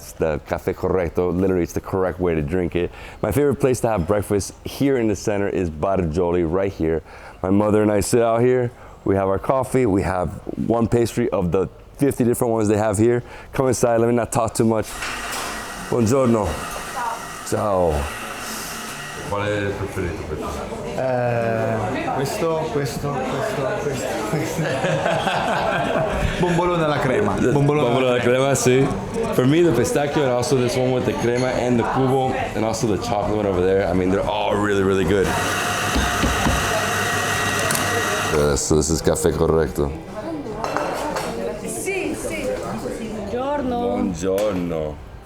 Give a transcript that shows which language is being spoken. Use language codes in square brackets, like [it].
[en] That's the caffè corretto. Literally, it's the correct way to drink it. My favorite place to have breakfast here in the center is Bar Joli, right here. My mother and I sit out here. We have our coffee. We have one pastry of the 50 different ones they have here. Come inside, let me not talk too much. [it] Buongiorno. Ciao. Qual è il preferito per te? Questo. Bombolone alla crema. Bombolone alla crema, sì. [en] For me, the pistachio and also this one with the crema and the cubo and also the chocolate one over there. I mean, they're all really, really good. So this is caffè corretto. [it] Sì. Buongiorno. Buongiorno.